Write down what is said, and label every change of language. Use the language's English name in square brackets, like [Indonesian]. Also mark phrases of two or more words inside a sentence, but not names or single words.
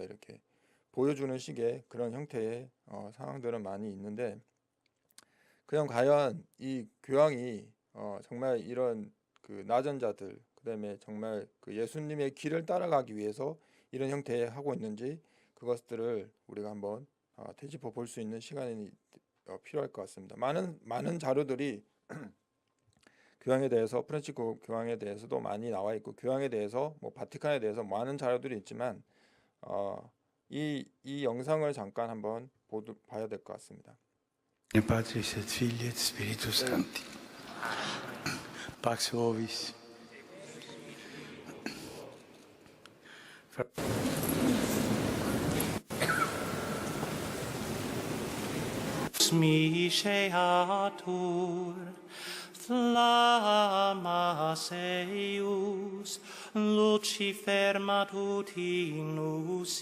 [Korean] 이렇게 보여주는 식의 그런 형태의 상황들은 많이 있는데, 그냥 과연 이 교황이 정말 이런 그 나전자들, 그다음에 정말 그 예수님의 길을 따라가기 위해서 이런 형태의 하고 있는지, 그것들을 우리가 한번 되짚어 볼 수 있는 시간이 필요할 것 같습니다. 많은 자료들이 교황에 대해서, 프란치스코 교황에 대해서도 많이 나와 있고, 교황에 대해서 뭐 바티칸에 대해서 많은 자료들이 있지만 이 영상을 잠깐 한번 봐야 될 것 같습니다. [Latin] In Patris et Filii et Spiritus Sancti. Pax vobis. Miseatur flammas eius Lucifer matutinus